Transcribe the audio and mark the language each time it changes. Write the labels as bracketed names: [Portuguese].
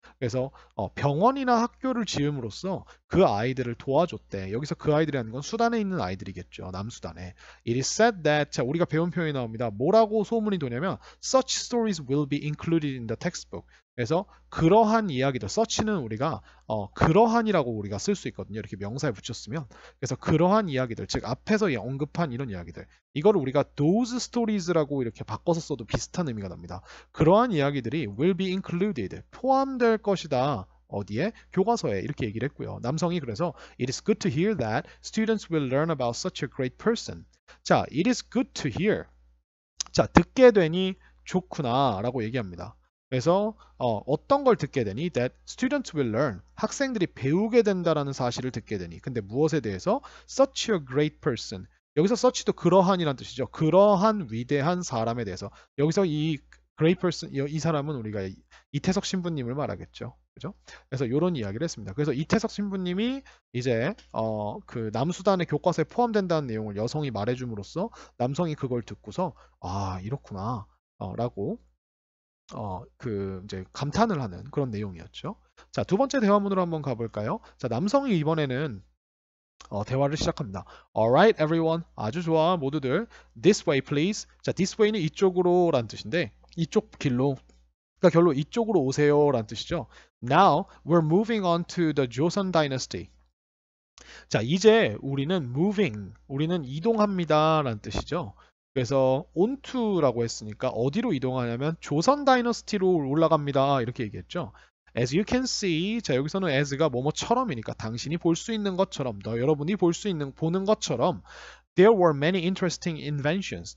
[Korean] 그래서 병원이나 학교를 지음으로써 그 아이들을 도와줬대. 여기서 그 아이들이라는 건 수단에 있는 아이들이겠죠. 남수단에. [English] It is said that [Korean] 자, 우리가 배운 표현이 나옵니다. 뭐라고 소문이 도냐면 [English] such stories will be included in the textbook. [Korean] 그래서 그러한 이야기들, such는 우리가 그러한이라고 우리가 쓸 수 있거든요. 이렇게 명사에 붙였으면. 그래서 그러한 이야기들, 즉 앞에서 언급한 이런 이야기들, 이거를 우리가 those stories라고 이렇게 바꿔서 써도 비슷한 의미가 납니다. 그러한 이야기들이 will be included, 포함될 것이다. 어디에? 교과서에 이렇게 얘기를 했고요. 남성이 그래서 [English] It is good to hear that students will learn about such a great person. 자, It is good to hear. [Korean] 자, 듣게 되니 좋구나 라고 얘기합니다. 그래서 어떤 걸 듣게 되니? [English] That students will learn. [Korean] 학생들이 배우게 된다라는 사실을 듣게 되니. 근데 무엇에 대해서? [English] Such a great person. [Korean] 여기서 such도 그러한이란 뜻이죠. 그러한 위대한 사람에 대해서. 여기서 이 great person, 이 사람은 우리가 이태석 신부님을 말하겠죠. 그죠? 그래서 이런 이야기를 했습니다. 그래서 이태석 신부님이 이제 그 남수단의 교과서에 포함된다는 내용을 여성이 말해줌으로써 남성이 그걸 듣고서 아 이렇구나 라고 이제 감탄을 하는 그런 내용이었죠. 자, 두 번째 대화문으로 한번 가볼까요? 자, 남성이 이번에는 대화를 시작합니다. [English] Alright, everyone. [Korean] 아주 좋아, 모두들. [English] This way, please. [Korean] 자, this way는 이쪽으로 라는 뜻인데 이쪽 길로, 그러니까 결로 이쪽으로 오세요 라는 뜻이죠. [English] Now, we're moving on to the Joseon Dynasty. [Korean] 자, 이제 우리는 우리는 이동합니다 라는 뜻이죠. 그래서 onto라고 했으니까 어디로 이동하냐면 조선 다이너스티로 올라갑니다 이렇게 얘기했죠. [English] As you can see, [Korean] 자 여기서는 as가 뭐뭐처럼이니까 당신이 볼 수 있는 것처럼, 여러분이 볼 수 있는 보는 것처럼 [English] There were many interesting inventions.